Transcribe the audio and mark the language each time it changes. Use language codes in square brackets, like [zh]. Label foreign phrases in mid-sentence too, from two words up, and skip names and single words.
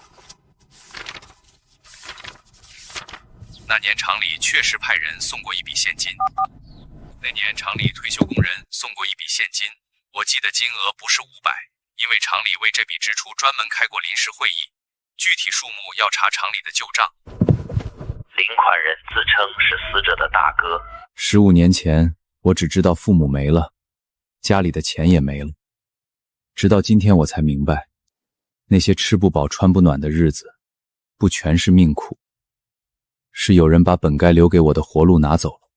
[zh] 那年廠裡確實派人送過一筆現金。那年廠裡退休工人送過一筆現金，我記得金額不是500，因為廠裡為這筆支出專門開過臨時會議，具體數目要查廠裡的舊賬。领款人自稱是死者的大哥。 15年前，我只知道父母没了，家里的钱也没了，直到今天我才明白，那些吃不飽穿不暖的日子，不全是命苦，是有人把本该留给我的活路拿走了。